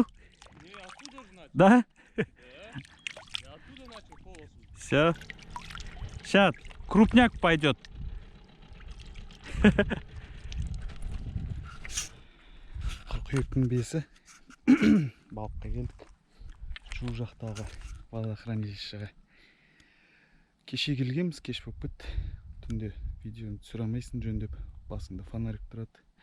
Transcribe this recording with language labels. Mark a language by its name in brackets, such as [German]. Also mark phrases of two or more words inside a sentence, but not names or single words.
[Russian] Не, оттуда же начал. Да? Да. Я оттуда начал полосу. Все. Сейчас крупняк пойдет. [Kazakh] Қыркүйектің бесі балыққа келдік. Шу жақтағы водохранилищеге. Кеше келгенбіз, кеш болып кетті. Түнде видеоны түсіре алмайсың жөндеп, басыңда фонарик тұрады.